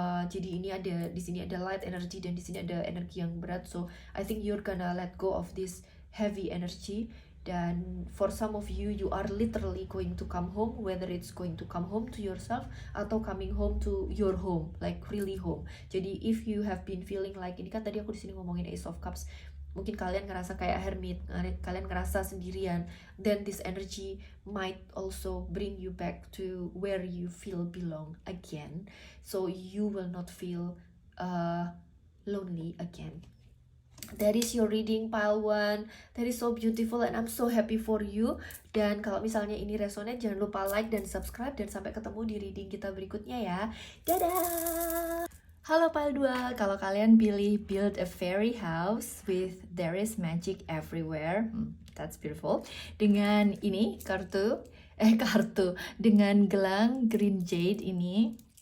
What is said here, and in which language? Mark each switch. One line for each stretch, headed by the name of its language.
Indonesian: Jadi ini ada, di sini ada light energy dan di sini ada energi yang berat.
English: So I think you're gonna let go of this heavy energy.
Indonesian: Dan
English: for some of you, you are literally going to come home, whether it's going to come home to yourself
Indonesian: atau
English: coming home to your home, like really home.
Indonesian: Jadi
English: if you have been feeling like,
Indonesian: ini kan tadi aku di sini ngomongin Ace of Cups, mungkin kalian ngerasa kayak hermit, kalian ngerasa sendirian,
English: then this energy might also bring you back to where you feel belong again, so you will not feel lonely again. That is your reading, pile 1. That is so beautiful and I'm so happy for you.
Indonesian: Dan kalau misalnya ini resonate, jangan lupa like dan subscribe, dan sampai ketemu di reading kita berikutnya ya. Dadah! Halo
English: pile 2,
Indonesian: kalau kalian pilih
English: build a fairy house with there is magic everywhere, that's beautiful,
Indonesian: dengan ini kartu dengan gelang
English: green jade ini,